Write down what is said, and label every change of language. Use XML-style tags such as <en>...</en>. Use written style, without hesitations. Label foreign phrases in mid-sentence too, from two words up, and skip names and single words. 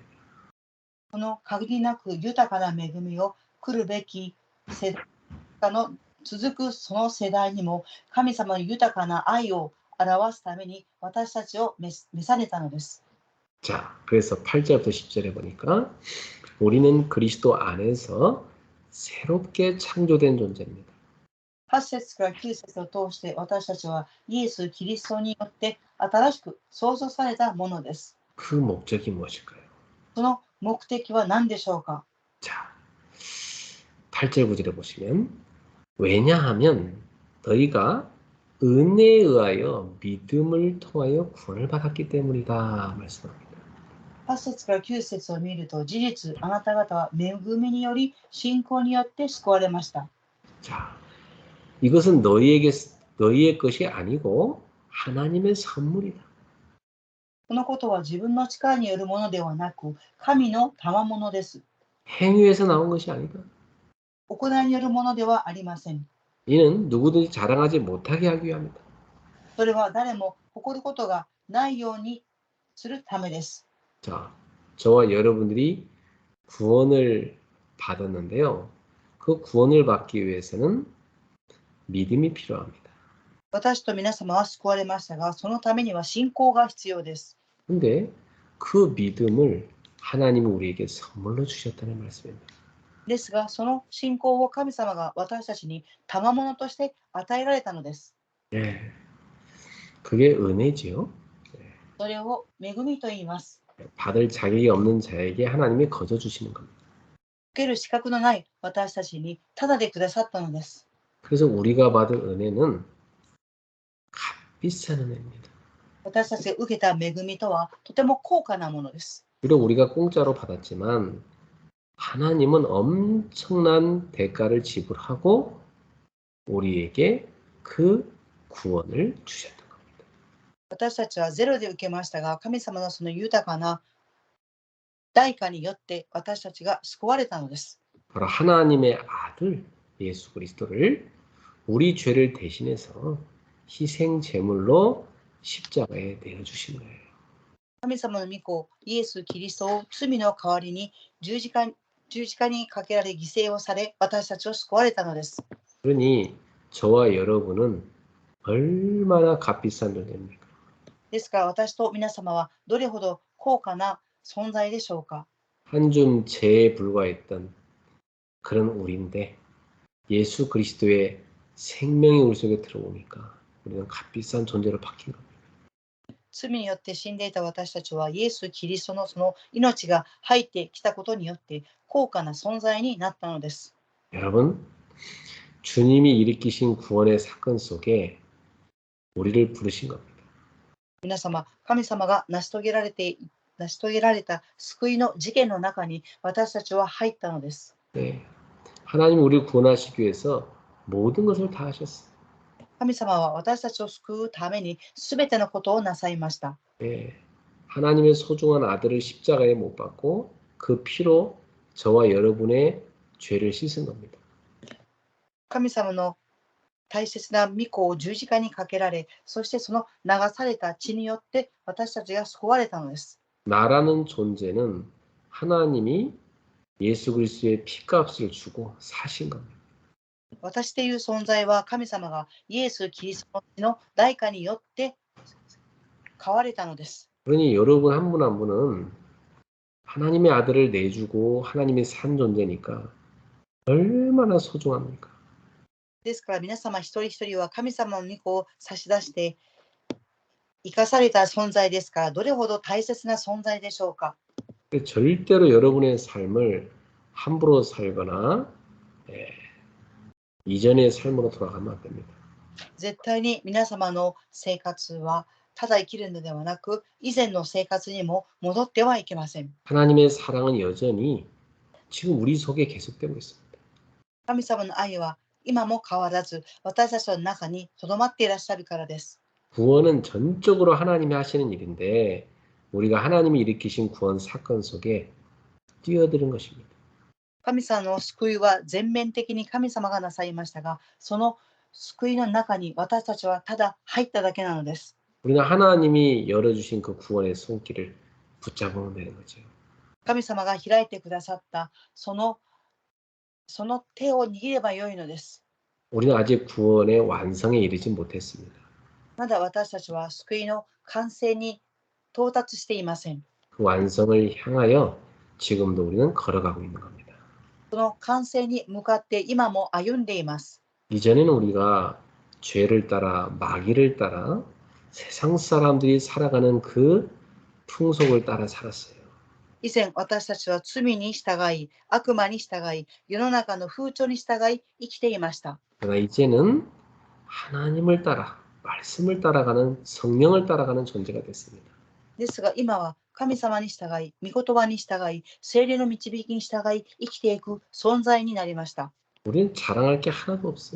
<ja>この限りなく豊かな恵みを来るべき世代の続くその世代にも神様の豊かな愛を表すために私たちを召されたのです。</ja> <ko>자, 그래서 8절부터 10절에 보니까 우리는 그리스도 안에서 새롭게 창조된 존재입니다.</ko> <ja>8 節から9節を通して私たちはイエス・キリストによって新しく創造されたものです。</ja> <ko>그 목적이 무엇일까요?</ko> <ja>その目的は何でしょうか？</ja> <ko>자, 8절 9절에 보시면 왜냐하면 너희가 은혜에 의하여 믿음을 통하여 구원을 받았기 때문이다 말씀합니다.</ko> <ja>8 節から9節を見ると事実あなた方は恵みにより信仰によって救われました。</ja> <ko>자, 이것은 너희의 것이 아니고 하나님의 선물이다.</ko> <ja>このことは自分の力によるものではなく神の賜物です。</ja> <ko>행위에서 나온 것이 아니다.</ko> <ja>行いによるものではありません。</ja> <ko>이는 누구든지 자랑하지 못하게 하기 위함이다.</ko> <ja>それは誰も誇ることがないようにするためです。</ja> <ko>자, 저와 여러분들이 구원을 받았는데요. 그 구원을 받기 위해서는 믿음이 필요합니다.</ko> <ja>私と皆様は救われましたが、そのためには信仰が必要です。</ja> <ko>근데 그 믿음을 하나님이 우리에게 선물로 주셨다는 말씀입니다.</ko> <ja>ですが、その信仰を神様が私たちに賜物として与えられたのです。</ja> <ko>네, 그게 은혜지요.</ko> <ja>それを恵みと言います。</ja> <ko>받을 자격이 없는 자에게 하나님이 거저 주시는 겁니다.</ko> <ja>受ける資格のない私たちにただでくださったのです。</ja> <ko>그래서 우리가 받은 은혜는 값비싼 은혜입니다.</ko> <ja>私たちが受けた恵みとはとても高価なものです。</ja> <ko>비록 우리가 공짜로 받았지만 하나님은 엄청난 대가를 지불하고 우리에게 그 구원을 주셨던 겁니다.</ko> <ja>私たちはゼロで受けましたが、神様のその豊かな代価によって私たちが救われたのです。</ja> <ko>바로 하나님의 아들 예수 그리스도를 우리 죄를 대신해서 희생 제물로 십자가에 내어주신 거예요.</ko> <ja>神様の御子イエス・キリストを罪の代わりに十字架にかけられ犠牲をされ私たちを救われたのです。</ja> <ko>그러니 저와 여러분은 얼마나 값비싼 존재입니까?</ko> <ja>ですから私と皆様はどれほど高価な存在でしょうか。</ja> <ko>한 줌 재에 불과했던 그런 우리인데 예수 그리스도의 생명이 우리 속에 들어오니까 우리는 값비싼 존재로 바뀐 겁니다.</ko> <ja>罪によって死んでいた私たちはイエス・キリストのその命が入ってきたことによって高価な存在になったのです。</ja> <ko>여러분, 주님이 일으키신 구원의 사건 속에 우리를 부르신 겁니다.</ko> <ja>皆様、神様が成し遂げられた救いの事件の中に私たちは入ったのです。</ja> <ko>네, 하나님 우리를 구원하시기 위해서 모든 것을 다 하셨어요.</ko> <ja>神様は私たちを救うために全てのことをなさいました。</ja> <ko>네, 하나님의 소중한 아들을 십자가에 못 박고 그 피로 저와 여러분의 죄를 씻은 겁니다.</ko> <ja>神様の大切な御子を十字架にかけられ、そしてその流された血によって私たちが救われたのです。</ja> <ko>나라는 존재는 하나님이 예수 그리스도의 피값을 주고 사신 겁니다.</ko> <ja>私という存在は神様がイエス・キリストの血の代価によって買われたのです。</ja> <ko>그러니 여러분 한 분 한 분은 하나님의 아들을 내주고 하나님의 산 존재니까 얼마나 소중합니까?</ko> <ja>ですから皆様一人一人は神様の御子を差し出して生かされた存在ですから、どれほど大切な存在でしょうか。</ja> <ko>절대로 여러분의 삶을 함부로 살거나 이전의 삶으로 돌아가면 안 됩니다.</ko> <ja>絶対に皆様の生活はただ生きるのではなく、以前の生活にも戻ってはいけません。</ja> <ko>하나님의 사랑은 여전히 지금 우리 속에 계속되고 있습니다.</ko> <ja>神様の愛は今も変わらず私たちの中にとどまっていらっしゃるからです。</ja> <ko>구원은 전적으로 하나님이 하시는 일인데 우리가 하나님이 일으키신 구원 사건 속에 뛰어드는 것입니다.</ko> <ja>神様の救いは全面的に神様がなさいましたが、その救いの中に私たちはただ入っただけなのです。</ja> <ko>우리는 하나님이 열어주신 그 구원의 손길을 붙잡으면 되는 거죠.</ko> <ja>神様が開いてくださったその手を握ればよいのです。</ja> <ko>우리는 아직 구원의 완성에 이르지 못했습니다.</ko> <ja>まだ私たちは救いの完成に到達していません。</ja> <ko>그 완성을 향하여 지금도 우리는 걸어가고 있는 겁니다.</ko> <ja>その完成に向かって今も歩んでいます。</ja> <ko>이전에는 우리가 죄를 따라 마귀를 따라 세상 사람들이 살아가는 그 풍속을 따라 살았어요.</ko> <ja>以前私たちは罪に従い、悪魔に従い、世の中の風潮に従い生きていました。</ja> <ko>그러나 이제는 하나님을 따라 말씀을 따라가는 성령을 따라가는 존재가 됐습니다.</ko> <ja>ですが今は神様に従い、御言葉に従い、聖霊の導きに従い生きていく存在になりました。</ja> <ko>우리는 자랑할 게 하나도 없어요.</ko>